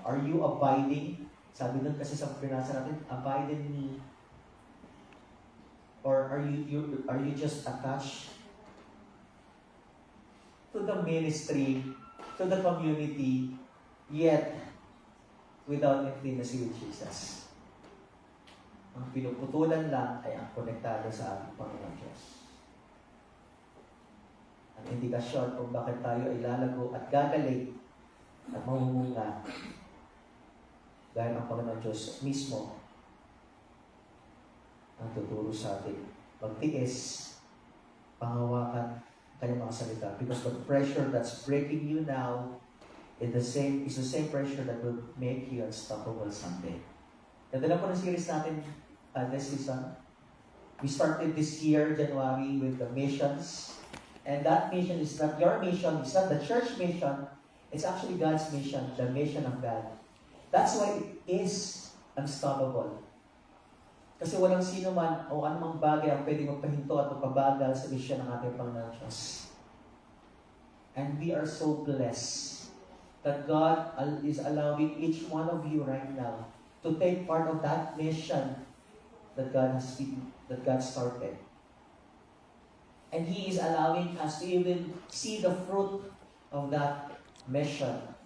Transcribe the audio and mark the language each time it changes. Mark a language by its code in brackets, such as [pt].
[en] Are you abiding? [tl] Sabi nun kasi sa pinasa natin, [en] abide in me. Or are you just attached to the ministry, to the community, yet without intimacy with Jesus? [tl] Ang pinuputulan lang ay ang konektado sa ating Panginoon Diyos. Ang indikasyon kung bakit tayo ay lalago at gagaling at mamumunga dahil ang Panginoon Diyos mismo ang tuturo sa atin. Magtiis, panghawakan kanyang mga salita. [en] Because the pressure that's breaking you now is the same pressure that will make you unstoppable someday. [tl] Nadala po ng series natin [en] this season. We started this year, January, with the missions. And that mission is not your mission, it's not the church mission, it's actually God's mission, the mission of God. That's why it is unstoppable. [tl] Kasi walang sino man o anumang bagay ang pwedeng magpahinto at magpabagal sa mission ng ating Panginoon Diyos. [en] And we are so blessed that God is allowing each one of you right now to take part of that mission that God started. And He is allowing us to even see the fruit of that mission.